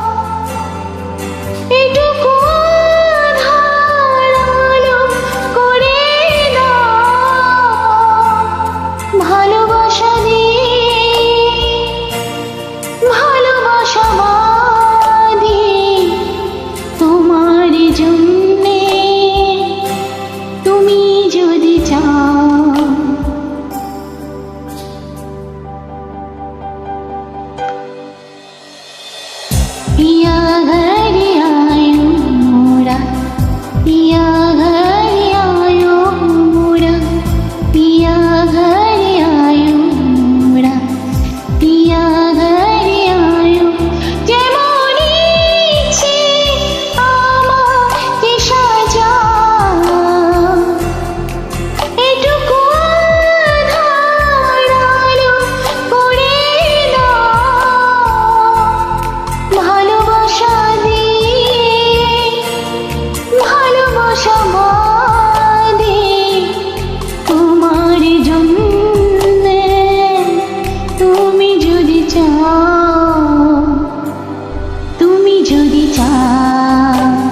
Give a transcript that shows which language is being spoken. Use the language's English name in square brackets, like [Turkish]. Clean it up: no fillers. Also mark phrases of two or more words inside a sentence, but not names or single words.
[Bangla] এটুকু আঁধার আলো করে দাও, ভালোবাসা দিয়ে ভালোবাসা বাঁধি তোমার জন্যে, তুমি যদি চাও। [Hindi] पिया घर आयो मोरा, पिया घर आयो मोरा, पिया घर आयो मोरा, पिया घर आयो। [Bangla] যেমন ইচ্ছে আমাকে সাজাও, এটুকু আঁধার আলো করে দাও, ভালোবাসা দিয়ে ভালোবাসা বাঁধি তোমার জন্যে, তুমি যদি চাও, তুমি যদি চাও